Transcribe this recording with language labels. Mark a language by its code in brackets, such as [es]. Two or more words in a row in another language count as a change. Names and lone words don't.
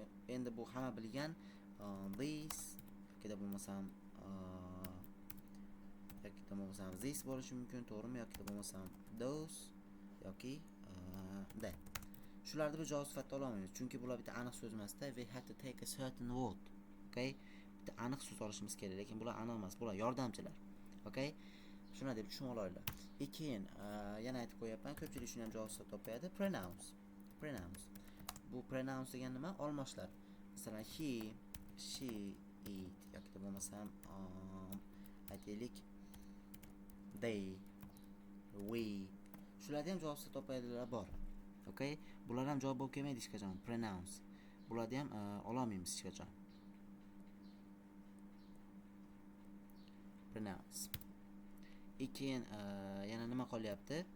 [uz] Endi bu hamma bilgan these yoki bo'lmasam this bo'lishi mumkin, to'g'rimi? Yoki bo'lmasam those yoki that. Shularni biz javob sifatida ola olmaymiz, chunki bular bitta aniq so'z emasda. [en] We have to take a certain word. [uz] Okay? Bitta aniq so'z olishimiz kerak, lekin bular aniq emas, bular yordamchilar. Okay? Shuna deb tushunib olaylik. Keyin yana aytib qo'yapman, ko'pchilik shuni ham javob sifatida topadi. Pronouns. Bu pronouns degan nima? Olmoshlar. Masalan, [en] he, she, it [uz] yoki bo'lmasam aytaylik [en] they, we. [uz] Shularga ham javob sifatida topadilar bor. Okay? Bular ham javob bo'lib kelmaydi hech qachon. Pronouns. Bularni ham ola olmaymiz hech qachon. Pronouns. Keyin yana nima qolyapti?